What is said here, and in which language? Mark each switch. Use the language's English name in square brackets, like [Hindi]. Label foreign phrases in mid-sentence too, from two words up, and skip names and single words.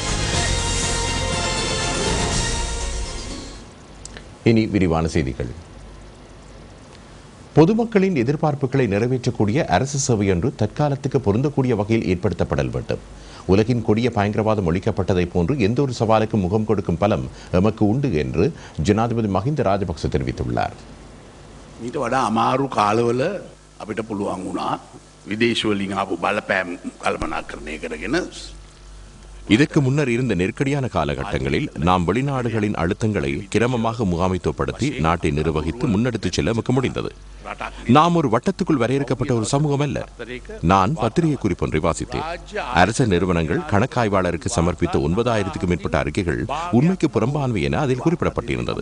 [Tamil] இனி விரிவான செய்திகள். பொதுமக்களின் எதிர்பார்ப்புகளை நிறைவேற்றக்கூடிய அரசு சேவை ஒன்று தற்காலத்துக்கு பொருந்தக்கூடிய வகையில் ஏற்படுத்தப்படல் வேண்டும். உலகின் கொடிய பயங்கரவாதம் ஒழிக்கப்பட்டதை போன்று எந்த ஒரு சவாலுக்கும் முகம் கொடுக்கும் பலம் எமக்கு உண்டு என்று ஜனாதிபதி மஹிந்த ராஜபக்ச தெரிவித்துள்ளார். [Sinhala] ඊට වඩා අමාරු කාලවල අපිට පුළුවන් වුණා විදේශ වලින් ආපු බලපෑම් කල්පනාකරණය කරගෙන [Tamil] இதற்கு முன்னர் இருந்த நெருக்கடியான காலகட்டங்களில் நாம் வெளிநாடுகளின் அழுத்தங்களை கிரமமாக முகாமைத்துவப்படுத்தி நாட்டை நிர்வகித்து முன்னெடுத்துச் செல்ல நமக்கு முடிந்தது. நாம் ஒரு வட்டத்துக்குள் வரையறுக்கப்பட்ட ஒரு சமூகம் அல்ல. நான் பத்திரிகை குறிப்பொன்றை வாசித்தேன். அரச நிறுவனங்கள் கணக்காய்வாளருக்கு சமர்ப்பித்த 9000க்கும் மேற்பட்ட அறிக்கைகள் உண்மைக்கு புறம்பானவை என அதில் குறிப்பிடப்பட்டிருந்தது.